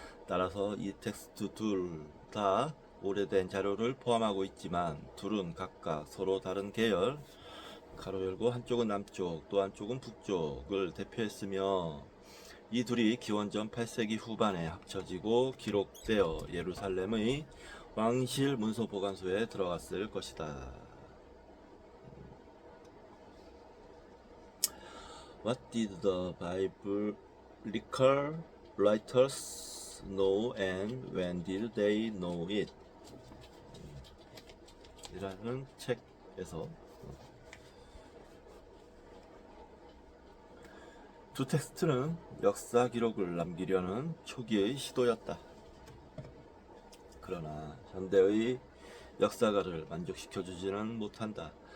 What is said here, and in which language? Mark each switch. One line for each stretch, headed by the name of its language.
Korean: 따라서 이 텍스트 둘 다 오래된 자료를 포함하고 있지만 둘은 각각 서로 다른 계열, 가로 열고 한쪽은 남쪽 또 한쪽은 북쪽을 대표했으며 이 둘이 기원전 8세기 후반에 합쳐지고 기록되어 예루살렘의 왕실 문서 보관소에 들어갔을 것이다.
English: What did the biblical writers know and when did they know it?
Korean: 이라는 책에서 두 텍스트는 역사 기록을 남기려는 초기의 시도였다. 그러나 현대의 역사가를 만족시켜주지는 못한다.